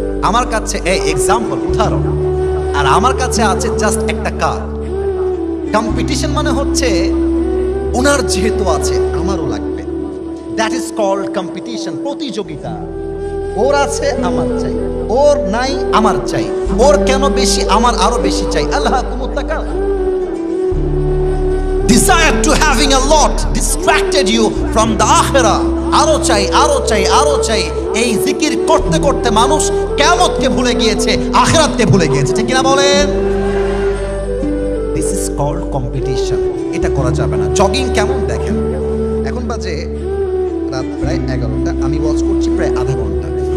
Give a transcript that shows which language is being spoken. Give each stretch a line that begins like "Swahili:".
Bangla: আমার কাছে এই এক্সাম্পল, উদাহরণ, আর আমার কাছে আছে জাস্ট একটা কার। কম্পিটিশন মানে হচ্ছে ওনার যেহেতু আছে আমারও লাগবে,
English: that is called competition,
Bangla: প্রতিযোগিতা। ওর আছে আমার চাই, ওর নাই আমার চাই, ওর কেন বেশি আমার আরো বেশি চাই।
Arabic: আল্লাহ কুমুত্তাকা,
English: desire to having a lot distracted you from the akhirah,
Bangla: আরো চাই আরো চাই আরো চাই। এই জিকির করতে করতে মানুষ কিয়ামতকে ভুলে গিয়েছে, আখিরাতকে ভুলে গিয়েছে, ঠিক কিনা বলেন?
English: this is called competition,
Bangla: এটা করা যাবে না। জগিং কেমন দেখেন, এখন বাজে রাত প্রায় 11টা, আমি ওয়াচ করছি প্রায় আধা ঘন্টা।